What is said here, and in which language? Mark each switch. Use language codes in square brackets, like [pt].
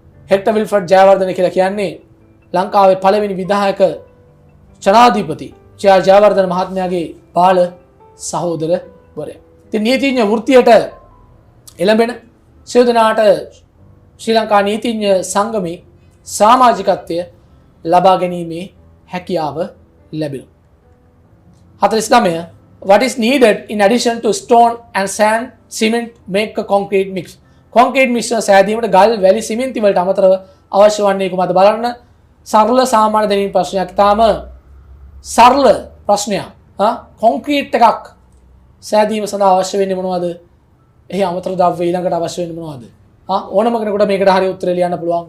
[si] Hectare විල්ෆර්ඩ් Jayawardena කියලා කියන්නේ ලංකාවේ පළවෙනි විධායක ජනාධිපති ජයවර්ධන මහත්මයාගේ බාල සහෝදරවරයා. ඉතින් නීතිඥ වෘත්තියට එළඹෙන සියලු දෙනාට ශ්‍රී ලංකා නීතිඥ සංගමේ සමාජිකත්වය ලබා ගැනීමේ හැකියාව ලැබෙනවා. [en] 49 What is needed in addition to stone and sand cement make a concrete mix? [si] Concrete මිශ්‍රණ සෑදීමට ගල් වැලි සිමෙන්ති වලට අමතරව අවශ්‍ය වන්නේ කුමක්ද බලන්න. සරල සාමාන්‍ය දෙනින් ප්‍රශ්නයක්. තාම සරල ප්‍රශ්නයක්. කොන්ක්‍රීට් එකක් සෑදීම සඳහා අවශ්‍ය වෙන්නේ මොනවද? එහි අමතර ද්‍රව්‍ය ඊළඟට අවශ්‍ය වෙන්නේ මොනවද? ඕනම කෙනෙකුට මේකට හරිය උත්තරය ලියන්න පුළුවන්.